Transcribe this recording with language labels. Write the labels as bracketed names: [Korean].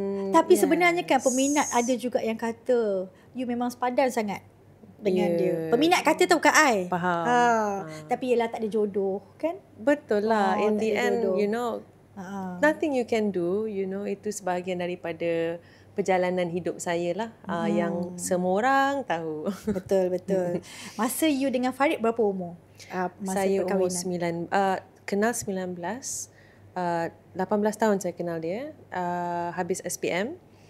[Malay] Tapi sebenarnya kan peminat ada juga yang kata you memang sepadan sangat dengan dia. Peminat kata tu bukan I. Faham. Tapi yelah tak ada jodoh kan. Betul lah. [English] In the end, [Malay] jodoh. [English] you know, nothing you can do. You know, [Malay] itu sebahagian daripada perjalanan hidup saya lah. Yang semua orang tahu. Betul. Masa you dengan Farid berapa umur? Masa saya perkahwinan? umur kenal 19. 18 tahun saya kenal dia. Habis SPM.